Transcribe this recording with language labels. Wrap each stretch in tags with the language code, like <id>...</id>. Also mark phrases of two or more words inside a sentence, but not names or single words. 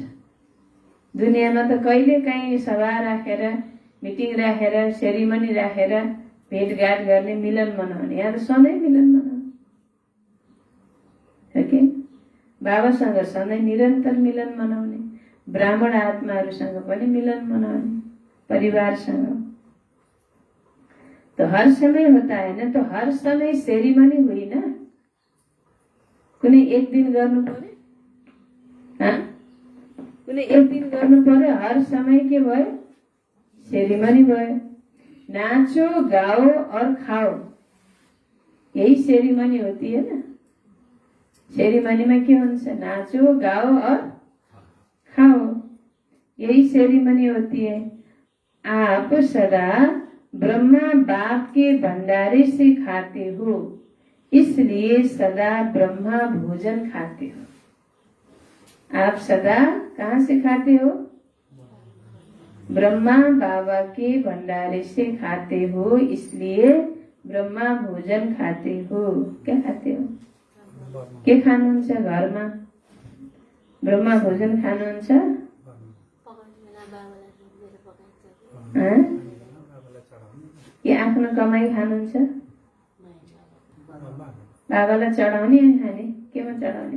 <ne>दुनियाँमा त कहिले काहीँ सभा राखेर, मिटिङ राखेर, सेरेमनी राखेर भेटघाट गर्ने, मिलन मनाउने। यहाँ त सधैँ मिलन मनाउने हो कि? बाबासँग सधैँ निरन्तर मिलन मनाउने, ब्राह्मण आत्माहरूसँग पनि मिलन मनाउने, परिवारसँग।</ne> <hi>तो हर समय होता है ना? तो हर समय सेरेमनी हुई ना?</hi> <ne>कुनै एक दिन गर्नु पर्यो? कुनै एक दिन गर्नु पर्यो?</ne> <hi>हर समय</hi> <ne>के भयो? सेरेमनी भयो।</ne> <hi>नाचो, गाओ और खाओ, यही सेरेमनी होती है ना? सेरेमनी में क्या हुन्छ? नाचो, गाओ और खाओ, यही सेरेमनी होती है। आप सदा ब्रह्मा बाप के भंडारे से खाते हो, इसलिए सदा ब्रह्मा भोजन खाते हो। आप सदा कहाँ से खाते हो? ब्रह्मा बाबा के भंडारे से खाते हो, इसलिए ब्रह्मा भोजन खाते हो। क्या खाते हो?</hi> <ne>के खानुहुन्छ घरमा? ब्रह्मा भोजन खानुहुन्छ? के आफ्नो कमाई खानुहुन्छ? बाबालाई चढाउने अनि खाने? केमा चढाउने?</ne>